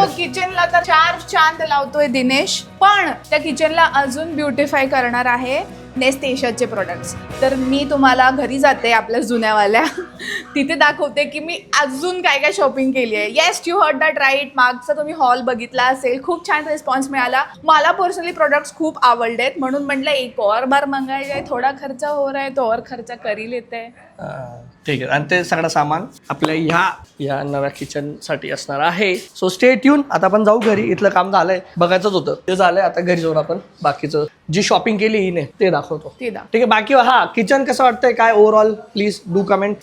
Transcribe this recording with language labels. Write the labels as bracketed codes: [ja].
[mr] So किचनला तर 4 चांद लावतोय दिनेश, पण त्या किचनला अजून ब्युटिफाय करणार आहे नेस्ट एशियाचे प्रोडक्ट्स. तर मी तुम्हाला घरी जाते आपल्या जुन्यावाल्या तिथे दाखवते की मी अजून काय काय शॉपिंग केली आहे. [en] Yes, you heard that right. [mr] मागचा तुम्ही हॉल बघितला असेल, खूप छान रिस्पॉन्स मिळाला. मला पर्सनली प्रोडक्ट्स खूप आवडलेत, म्हणून म्हटलं एक और बार मंगायचे. [hi] थोडा खर्च हो रहा है तो और खर्च कर ही लेते हैं. [mr] ठीक आहे. आणि ते सगळं सामान आपल्या ह्या नव्या किचन साठी असणार आहे. [en] So stay tune. [mr] आता आपण जाऊ घरी. इथलं काम झालंय, बघायचंच होतं, ते झालंय. आता घरी जाऊन आपण बाकीचं जी शॉपिंग केली हिने ते दाखवतो. ठीक आहे. बाकी किचन कसं वाटतंय काय ओव्हरऑल, [en] Please do comment.